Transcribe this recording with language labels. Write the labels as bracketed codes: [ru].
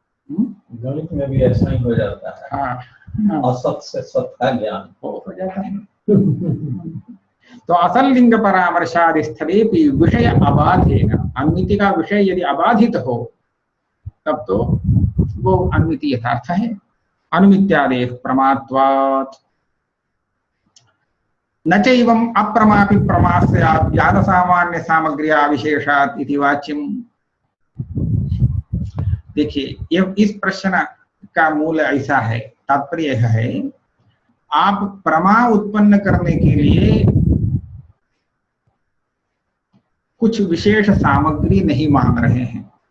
[hi] गणित में भी ऐसा ही हो जाता है। हाँ, असत से सत का ज्ञान हो जाता है। तो [sa] असल्लिंग परामर्शादि स्थले [hi] भी [sa] विषय अबाधेन, [hi] अनुमिति का विषय यदि अबाधित हो तब तो वो अनुमिति यथार्थ है। [sa] अनुमित्यादेह प्रमात्वात् न चैवं अप्रमापि प्रमास्यात् ज्ञान सामान्य सामग्र्या विशेषात् इति वाच्यम्। [hi] देखिए ये इस प्रश्न का मूल ऐसा है, तात्पर्य यह है, आप प्रमा उत्पन्न करने के लिए कुछ विशेष सामग्री नहीं मांग रहे हैं।